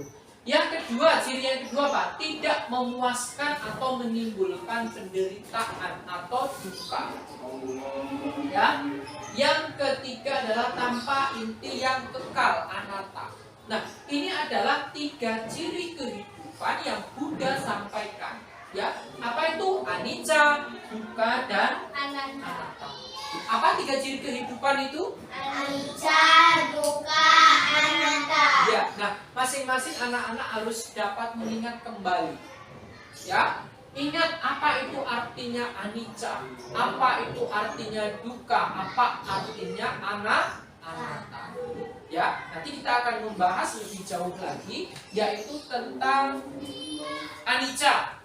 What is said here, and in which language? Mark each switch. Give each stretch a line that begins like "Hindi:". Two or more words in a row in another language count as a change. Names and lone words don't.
Indonesian: Yang kedua, ciri yang kedua apa? Tidak memuaskan atau menimbulkan penderitaan atau duka. Ya. Yang ketiga adalah tanpa inti yang kekal, anatta. Nah, ini adalah 3 ciri kehidupan yang Buddha sampaikan. Ya, apa itu?
Pali: Anicca, dukkha,
Indonesian: dan anatta. Apa 3 ciri kehidupan itu?
Pali: Anicca, dukkha, anatta.
Indonesian: Ya, nah masing-masing anak-anak harus dapat mengingat kembali. Ya, ingat apa itu artinya anicca, apa itu artinya dukkha, apa artinya anatta. Ya, nanti kita akan membahas lebih jauh lagi, yaitu tentang anicca.